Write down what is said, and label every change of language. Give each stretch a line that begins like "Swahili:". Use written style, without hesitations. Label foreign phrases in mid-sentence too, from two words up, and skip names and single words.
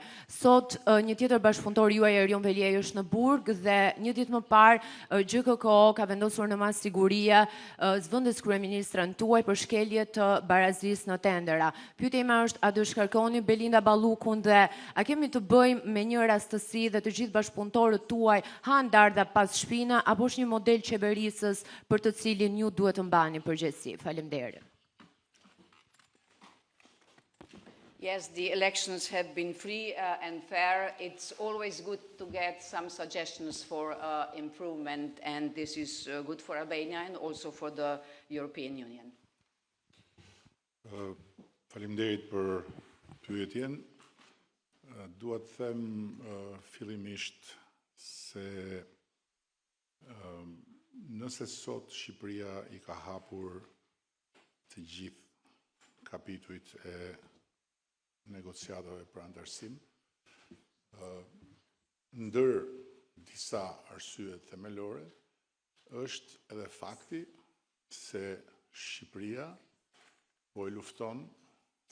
Albanian: Sot një tjetër bashkëpunëtor juaj Erion Veliej është në Burg dhe një ditë më parë GKK ka vendosur në mas sigurie zvendës kryeministrën tuaj për shkelje të barazisë në tendera. Pyetja ime është, a do shkarkoni Belinda Ballukun dhe a kemi të bëjmë me një rastësi dhe të gjithë bashkëpunëtorët tuaj han dardha pas shpina, apo është një model qeverisës për të cilin ju duhet të mbani përgjegjësi? Faleminderit.
English: Yes, the elections have been free and fair. It's always good to get some suggestions for improvement, and this is good for Albania and also for the European Union.
Albanian: Faleminderit për pyetjen. Dua të them fillimisht se nëse sot Shqipëria i ka hapur të gjithë kapitujt e negociatave për antarësim, ndër disa arsye themelore është edhe fakti se Shqipëria po e lufton